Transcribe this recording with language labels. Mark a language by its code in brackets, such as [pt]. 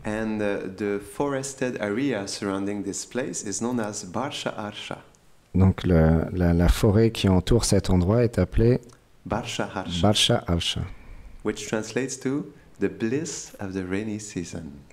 [en] And the forested area surrounding this place is known as Barsha Arsha. [fr] Donc la forêt qui entoure cet endroit est appelée Barsha Arsha. Barsha Arsha. [en] Which translates to the bliss of the rainy season.